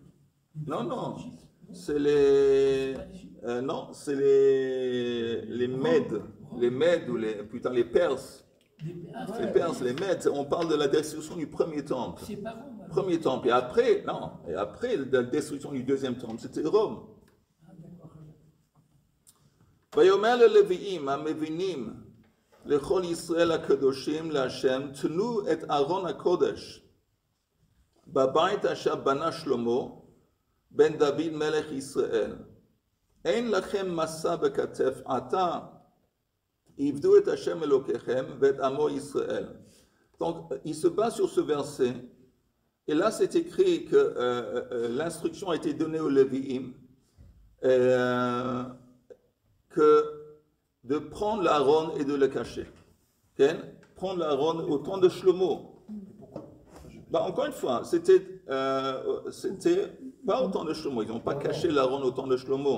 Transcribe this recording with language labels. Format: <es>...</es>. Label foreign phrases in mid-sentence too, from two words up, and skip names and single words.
<fr>Non. C'est les Mèdes. Les Mèdes ou plutôt les Perses. Les Perses, les Mèdes, on parle de la destruction du premier temple. C'est pas Rome. Premier temple. Et après, la destruction du deuxième temple, c'était Rome. Ah, d'accord.</fr> <he>ויאמר ללוויים המבינים לכל ישראל הקדושים להשם, תנו את ארון הקודש בבית אשר בנה שלמה בן דוד מלך ישראל. אין לכם מסע בכתף עתה, עבדו את השם אלוקיכם ואת עמו ישראל.</he> <fr>Donc, il se base sur ce verset, et là c'est écrit que l'instruction a été donnée aux Lévi'im, que de prendre l'Aaron et de le cacher. Okay? Prendre l'Aaron au temps de Shlomo. Bah, encore une fois, c'était pas au temps de Shlomo, ils n'ont pas caché l'Aaron au temps de Shlomo.</fr>